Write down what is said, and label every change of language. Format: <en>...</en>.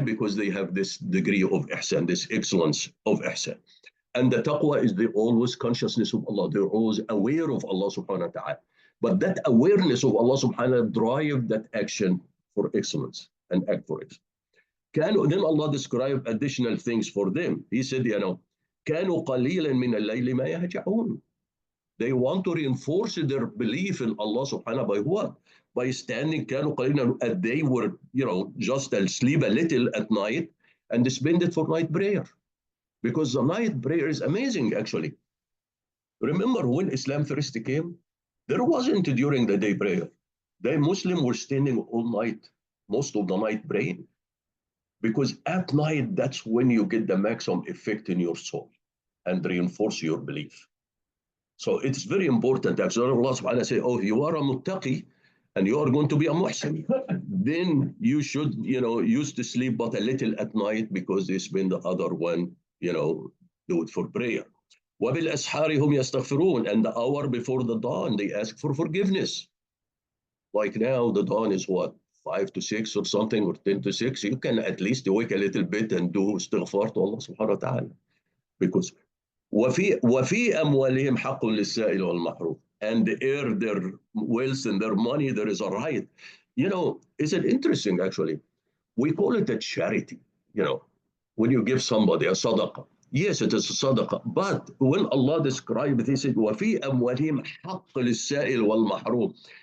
<en>Because they have this degree of ihsan, this excellence of ihsan. And the taqwa is the always consciousness of Allah. They're always aware of Allah subhanahu wa ta'ala. But that awareness of Allah subhanahu wa ta'ala drive that action for excellence and act for it. Then Allah described additional things for them. He said,</en> <ar>كانوا قليلا من الليل ما يهجعون.</ar> <en>They want to reinforce their belief in Allah subhanahu wa ta'ala by what? By standing</en> <ar>كانوا قليلا,</ar> <en>and they were, just sleep a little at night and spend it for night prayer. Because the night prayer is amazing, actually. Remember when Islam first came? There wasn't during the day prayer. The Muslims were standing all night, most of the night praying. Because at night, that's when you get the maximum effect in your soul and reinforce your belief. So it's very important. Actually, Allah subhanahu wa ta'ala say, oh, if you are a muttaqi and you are going to be a muhsin, then you should, used to sleep but a little at night because they spend the other one, do it for prayer.</en> <ar>وَبِالْأَسْحَارِ هُمْ يَسْتَغْفِرُونَ.</ar> <en>And the hour before the dawn, they ask for forgiveness. Like now, the dawn is what? 5 to 6 or something, or 10 to 6. You can at least wake a little bit and do istighfar to Allah subhanahu wa ta'ala. Because</en> <ar>وَفِي أَمْوَالِهِمْ حَقٌّ لِلسَّائِلِ وَالْمَحْرُومِ.</ar> <en>And their wealth and their money, there is a right. Isn't interesting, actually? We call it a charity, when you give somebody a sadaqah. Yes, it is a sadaqah. But when Allah described it, He said,</en> <ar>وَفِي أَمْوَالِهِمْ حَقٌّ لِلسَّائِلِ وَالْمَحْرُومِ.</ar>